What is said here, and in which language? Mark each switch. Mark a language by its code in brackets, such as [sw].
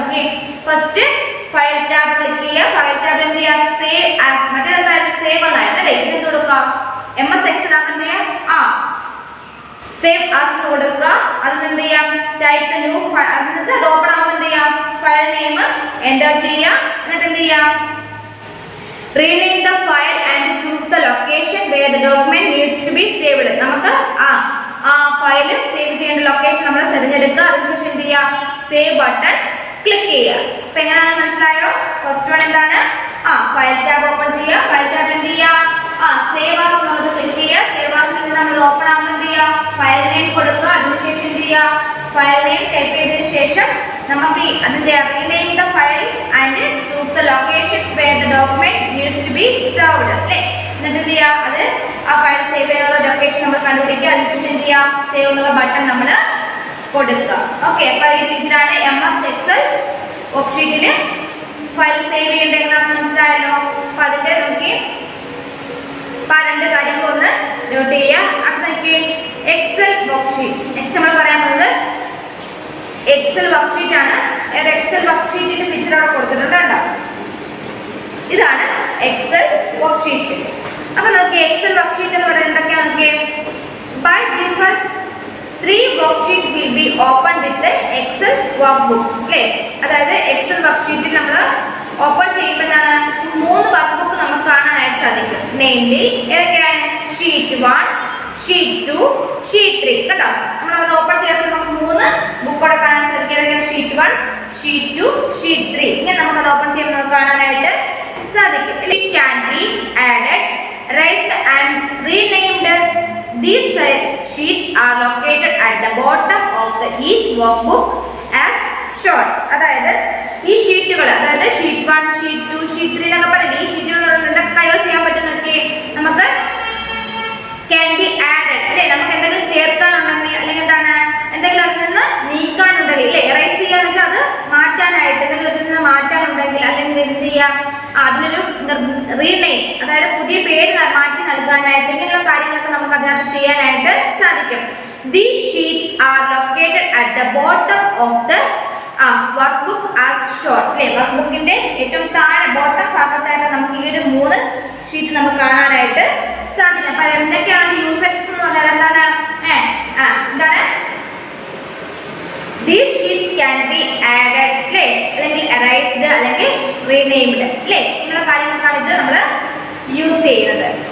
[ml] Okay, first file tab click ചെയ്യുക. File ടാബിൽ എന്ത് ചെയ്യുക? Save as. മറ്റേതെന്തായാലും സേവ് എന്നായിരുന്നു അല്ലേ? ഇതിന് കൊടുക്കുക MS എക്സൽ ആകുമ്പോൾ എന്ത് ചെയ്യാം? സേവ് ആസ് എന്ന് കൊടുക്കുക. അതിൽ എന്ത് ചെയ്യാം? Type new. എന്നിട്ട് അത് ഓപ്പൺ ആകുമ്പോൾ എന്ത് ചെയ്യാം? ഫയൽ നെയിം എൻ്റർ ചെയ്യുക. എന്നിട്ട് എന്ത് ചെയ്യാം? [en] rename the file and choose the location where the document needs to be saved. [ml] നമുക്ക് ഫയൽ സേവ് ചെയ്യേണ്ട ലൊക്കേഷൻ നമ്മൾ തിരഞ്ഞെടുക്കുക. അതിനുശേഷം എന്ത് ചെയ്യുക? സേവ് ബട്ടൺ ക്ലിക്ക് ചെയ്യുക. അപ്പൊ എങ്ങനെയാണ് മനസ്സിലായോ? ഫസ്റ്റ് വൺ എന്താണ്? ഫയൽ ടാബ് ഓപ്പൺ ചെയ്യുക. ഫയൽ ടാബിൽ എന്ത് ചെയ്യുക? സേവ് ആസ് എന്നുള്ളത് ക്ലിക്ക് ചെയ്യുക. സേവ് ആസിൽ നിന്ന് നമ്മൾ ഓപ്പൺ ആകുമ്പോൾ എന്ത് ചെയ്യുക? ഫയൽ നെയിം കൊടുക്കുക. അതിനുശേഷം എന്ത് ചെയ്യുക? ഫയൽ നെയിം ടൈപ്പ് ചെയ്തതിനു ശേഷം നമുക്ക് അതിന്റെ [en] rename the file and choose the locations where the document needs to be served [ml] അല്ലേ? എന്നിട്ട് എന്ത് ചെയ്യുക? അത് ആ ഫയൽ സേവ് ചെയ്യാനുള്ള ലൊക്കേഷൻ നമ്മൾ കണ്ടുപിടിക്കുക. അതിനുശേഷം എന്ത് ചെയ്യുക? സേവ് എന്നുള്ള ബട്ടൺ നമ്മൾ കൊടുക്കുക. ഓക്കെ, അപ്പൊ ഈ രീതിയിലാണ് MS എക്സൽ വർക്ക്ഷീറ്റിൽ ഫയൽ സേവ് ചെയ്യേണ്ടത് എങ്ങനെയാണെന്ന് മനസ്സിലായല്ലോ. അപ്പൊ അതിന്റെ നോക്കി രണ്ട് കാര്യങ്ങളൊന്ന് നോട്ട് ചെയ്യുക. അടുത്ത നോക്കി എക്സൽ വർക്ക്ഷീറ്റ്. നെക്സ്റ്റ് നമ്മൾ പറയാൻ പോകുന്നത് എക്സൽ വർക്ക്ഷീറ്റ് ആണ്. എക്സൽ വർക്ക്ഷീറ്റിന്റെ പിക്ചർ അവിടെ കൊടുത്തിട്ടുണ്ട് കേട്ടോ. ഇതാണ് എക്സൽ വർക്ക്ഷീറ്റ്. അപ്പൊ നോക്കി എക്സൽ വർക്ക്ഷീറ്റ് എന്ന് പറയുന്നത് എന്തൊക്കെയാണ് നോക്കിയേ? [en] by default 3 worksheet will be open with Excel work book [ml] അല്ലേ? അതായത് എക്സൽ വർക്ക്ഷീറ്റിൽ നമ്മൾ ഓപ്പൺ ചെയ്യുമ്പോൾ എന്താണ്? 3 വർക്ക് ബുക്ക് നമുക്ക് കാണാനായിട്ട് സാധിക്കും. മെയിൻലി ഏതൊക്കെയാണ്? ഷീറ്റ് 1, ഷീറ്റ് 2, ഷീറ്റ് 3 കേട്ടോ. നമ്മളത് ഓപ്പൺ ചെയ്തിട്ട് നമുക്ക് 3 ബുക്കോടെ കാണാൻ സാധിക്കും. ഷീറ്റ് 1, ഷീറ്റ് 2, ഷീറ്റ് 3 ഇങ്ങനെ നമുക്കത് ഓപ്പൺ ചെയ്യുമ്പോൾ നമുക്ക് കാണാനായിട്ട് സാധിക്കും. [en] It can be added, raised and renamed. These sheets are located at the bottom of each workbook as shown. [ml] അതായത് ഈ ഷീറ്റുകൾ, അതായത് ഷീറ്റ് 1, ഷീറ്റ് 2, ഷീറ്റ് 3 എന്നൊക്കെ പറയുന്നത് ഈ ഷീറ്റുകൾ എന്തൊക്കെ കാര്യങ്ങൾ ചെയ്യാൻ പറ്റും നോക്കി. നമുക്ക് [en] can be added [ml] അല്ലേ, നമുക്ക് എന്തെങ്കിലും ചേർക്കാനുണ്ടെങ്കിൽ അല്ലെങ്കിൽ എന്താണ് എന്തെങ്കിലും അതിൽ നിന്ന് നീക്കാനുണ്ടെങ്കിൽ അല്ലേ, എറേസ് ചെയ്യാന്ന് വെച്ചാൽ അത് മാറ്റാനായിട്ട് എന്തെങ്കിലും അതിൽ നിന്ന് മാറ്റാനുണ്ടെങ്കിൽ അല്ലെങ്കിൽ എന്ത് ചെയ്യാം, അതിനൊരു റീനെയിം അതായത് പുതിയ പേര് മാറ്റി നൽകാനായിട്ട് ഇങ്ങനെയുള്ള കാര്യങ്ങളൊക്കെ നമുക്ക് അതിനകത്ത് ചെയ്യാനായിട്ട് സാധിക്കും. These sheets are located at the bottom of the workbook as shown. അല്ലേ, വർക്ക്ബുക്കിന്റെ ഏറ്റവും താഴെ ബോട്ടം ഭാഗത്തായിട്ട് നമുക്ക് ഈ ഒരു 3 ഷീറ്റ് നമുക്ക് കാണാനായിട്ട് സാധിക്കും. അപ്പൊ എന്തൊക്കെയാണ് യൂസേജസ് എന്ന് പറഞ്ഞാൽ എന്താണ് എന്താണ് [en] These sheets can be added [ml] അല്ലേ, അല്ലെങ്കിൽ erased അല്ലെങ്കിൽ renamed അല്ലേ, ഇങ്ങനെയുള്ള കാര്യങ്ങൾക്കാണ് ഇത് നമ്മൾ യൂസ് ചെയ്യുന്നത്.